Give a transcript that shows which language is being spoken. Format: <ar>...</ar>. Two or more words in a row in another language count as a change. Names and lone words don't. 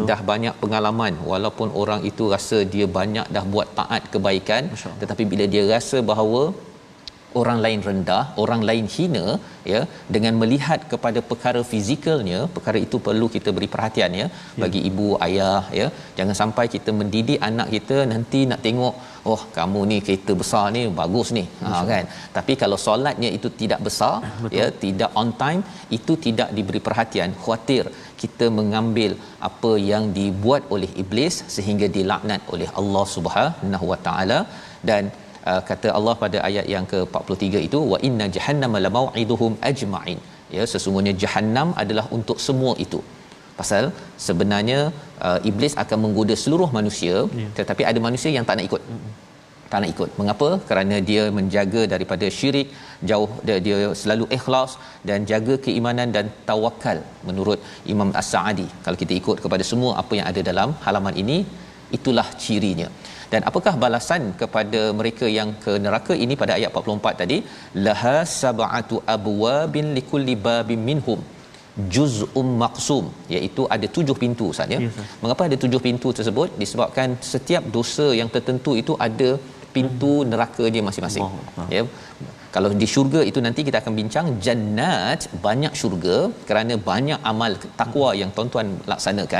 <ms>dah banyak pengalaman, walaupun orang itu rasa dia banyak dah buat taat kebaikan, tetapi bila dia rasa bahawa orang lain rendah, orang lain hina, ya, dengan melihat kepada perkara fizikalnya, perkara itu perlu kita beri perhatian, ya, bagi ibu ayah, ya. Jangan sampai kita mendidik anak kita nanti nak tengok, oh kamu ni kereta besar ni bagus ni, kan. Tapi kalau solatnya itu tidak besar, ya, tidak</ms> <en>on time,</en> <ms>itu tidak diberi perhatian, khawatir kita mengambil apa yang dibuat oleh iblis sehingga dilaknat oleh Allah</ms> <ar>سبحانه وتعالى.</ar> <ms>Dan kata Allah pada ayat yang ke-43 itu,</ms> <ar>وإن جهنم لموعدهم أجمعين, ya,</ar> <ms>sesungguhnya jahannam adalah untuk semua itu. Pasal sebenarnya iblis akan menggoda seluruh manusia, tetapi ada manusia yang tak nak ikut. Tak nak ikut. Mengapa? Kerana dia menjaga daripada syirik, jauh dia selalu ikhlas dan jaga keimanan dan tawakal menurut Imam As-Sa'adi. Kalau kita ikut kepada semua apa yang ada dalam halaman ini, itulah cirinya. Dan apakah balasan kepada mereka yang ke neraka ini pada ayat 44 tadi?</ms> <ar>لها سبعة أبواب لكل باب منهم جزء مقسوم,</ar> <ms>iaitu ada 7 pintu, Ustaz, ya. Mengapa ada 7 pintu tersebut? Disebabkan setiap dosa yang tertentu itu ada pintu neraka dia masing-masing. Ya. Kalau di syurga itu nanti kita akan bincang, jannat, banyak syurga kerana banyak amal takwa yang tuan-tuan laksanakan.</ms>